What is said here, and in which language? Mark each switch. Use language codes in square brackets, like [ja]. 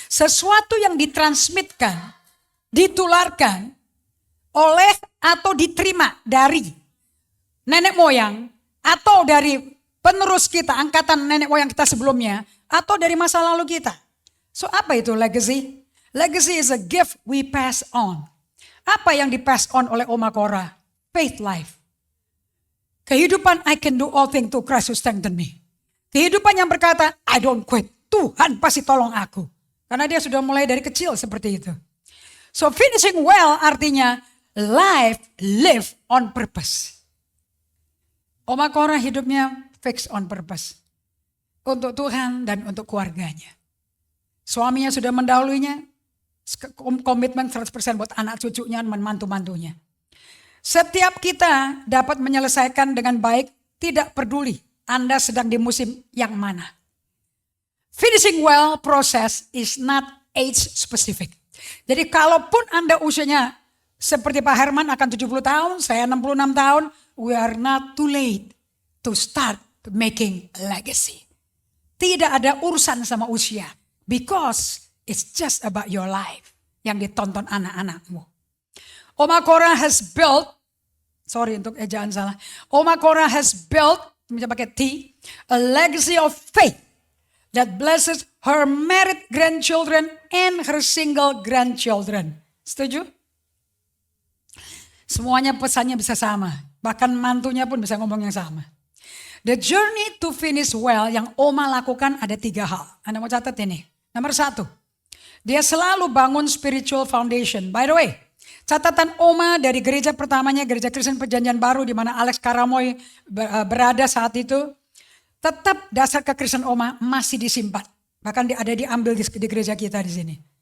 [id] Sesuatu yang ditransmitkan, ditularkan oleh atau diterima dari nenek moyang atau dari penerus kita, angkatan nenek moyang kita sebelumnya atau dari masa lalu kita. So apa itu legacy? [en] Legacy is a gift we pass on. [id] Apa yang dipass on oleh Oma Cora? [en] Faith life. [id] Kehidupan [en] I can do all things through Christ who strengthen me. [id] Kehidupan yang berkata [en] I don't quit. [id] Tuhan pasti tolong aku. Karena dia sudah mulai dari kecil seperti itu. So [en] finishing well [id] artinya [en] life live on purpose. [id] Oma Cora hidupnya fix on purpose. Untuk Tuhan dan untuk keluarganya. Suaminya sudah mendahulunya. Komitmen 100% buat anak cucunya dan mantu-mantunya. Setiap kita dapat menyelesaikan dengan baik, tidak peduli Anda sedang di musim yang mana. [en] Finishing well process is not age specific. [id] Jadi kalaupun Anda usianya seperti Pak Herman akan 70 tahun, saya 66 tahun, [en] we are not too late to start making a legacy. [id] Tidak ada urusan sama usia. [en] Because it's just about your life [id] yang ditonton anak-anakmu. [en] Oma Cora has built, sorry [id] untuk ejaan salah. [en] Oma Cora has built, [id] bisa pakai T, [en] a legacy of faith that blesses her married grandchildren and her single grandchildren. [id] Setuju? Semuanya pesannya bisa sama. Bahkan mantunya pun bisa ngomong yang sama. [en] The journey to finish well [id] yang Oma lakukan ada 3 hal. Anda mau catat ini. Nomor 1, dia selalu bangun [en] spiritual foundation. By the way, [id] catatan Oma dari gereja pertamanya, gereja Kristen Perjanjian Baru di mana Alex Karamoy berada saat itu, tetap dasar kekristenan Oma masih disimpan. Bahkan ada diambil di gereja kita di sini.